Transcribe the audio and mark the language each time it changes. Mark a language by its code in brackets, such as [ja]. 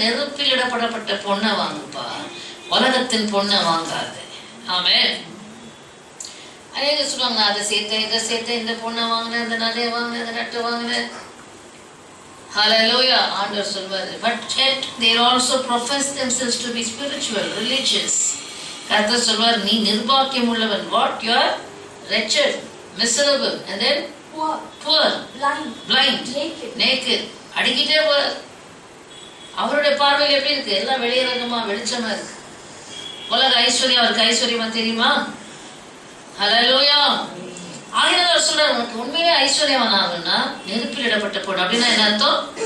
[ta] நெருப்பில் இடப்படப்பட்ட பொண்ணை வாங்குப்பா, உலகத்தின் பொண்ணை வாங்காது. ஆமென். அநேக சொல்லுவாங்க, அதை சேர்த்தேன் இதை சேர்த்தேன், இந்த பொண்ணை வாங்கினேன், இந்த நகையை வாங்கினேன், இந்த நட்டை வாங்கினேன். Hallelujah. ஆண்டவர் சொல்வாரு. [en] But yet they also profess themselves to be spiritual, religious. [ta] கர்த்தர் சொல்வார், நீ நிர்பாக்கியம் உள்ளவன். [en] What? You are wretched, miserable, and then poor, blind, naked. [ta] அடிக்கிட்டே போற. அவருடைய பார்வையில் எப்படி இருக்கு? எல்லாம் வெளியரங்கமா வெளிச்சமா இருக்கு. உலக ஐஸ்வர்யம் அவருக்கு ஐஸ்வர்யமா தெரியுமா? ஹல்லேலூயா. ஆகினால சொல்றாரு, உனக்கு உண்மையிலே ஐஸ்வர்யவான் ஆகணும்னா நெருப்பில் இடப்பட்ட பொண்ணு. அப்படின்னா என்ன அர்த்தம்?